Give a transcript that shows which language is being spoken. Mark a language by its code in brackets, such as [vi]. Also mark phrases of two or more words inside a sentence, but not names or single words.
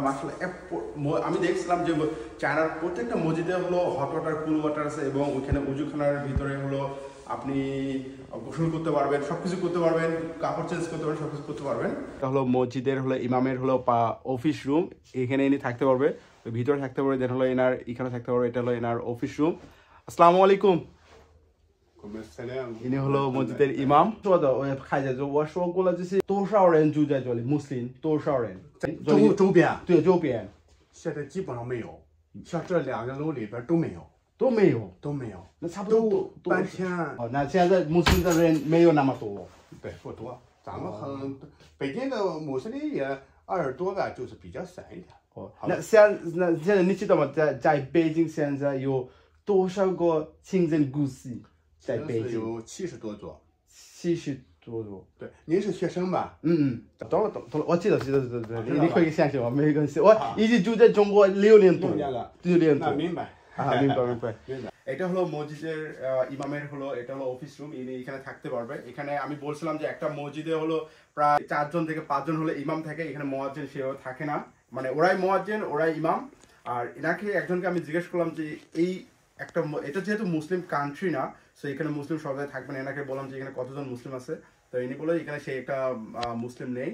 [bn] মাশাআল্লাহ আমি দেখছিলাম যে চায়নার প্রত্যেকটা মসজিদে হলো [en] hot water, cool water [bn] আছে এবং ওইখানে উজুখানার ভিতরে হলো আপনি গোসল করতে পারবেন, সবকিছু করতে পারবেন, কাপড় চেঞ্জ করতে পারবেন, সবকিছু করতে পারবেন। এটা হলো মসজিদের হলো ইমামের হলো [en] office room. [bn] এখানে ইনি থাকতে পারবে, ভিতরে থাকতে পারবে। দেন হলো এনার এখানে থাকতে পারবে। এটা হলো এনার [en] office room. [ar] السلام عليكم. [bn] ইনি হলো মসজিদের ইমাম। খাই যায় [zh] 我说过了，就是多少人住在这里？穆斯林多少人？周边对周边。现在基本上没有，像这两个楼里边都没有。都没有，那差不多搬迁。那现在穆斯林的人没有那么多。对，不多。咱们北京的穆斯林也20多个，就是比较散一点。那现在你知道吗？在北京现在有多少个清真故事？在北京有70多座。 70多度。对，您是学生吧？懂，我记得，你可以相信我，没关系。我已经住在中国6年多了。 6年多。那明白。明白。明白。 [bn] এটা হলো মসজিদের ইমামের হলো এটা হলো [en] office room, [bn] ইনি এখানে থাকতে পারবে। এখানে আমি বলছিলাম যে একটা মসজিদে হলো প্রায় 4 জন থেকে 5 জন হলে ইমাম থাকে, এখানে মুয়াজ্জিন সেও থাকে না, মানে ওরাই মুয়াজ্জিন ওরাই ইমাম। আর এনাকে একজনকে আমি জিজ্ঞেস করলাম যে এই একটা এটা যেহেতু [en] Muslim country [bn] না, সো এখানে মুসলিম সবাই থাকবে না, এনাকে বললাম যে এখানে কতজন মুসলিম আছে, তো ইনি বললো এখানে সেই একটা মুসলিম নেই।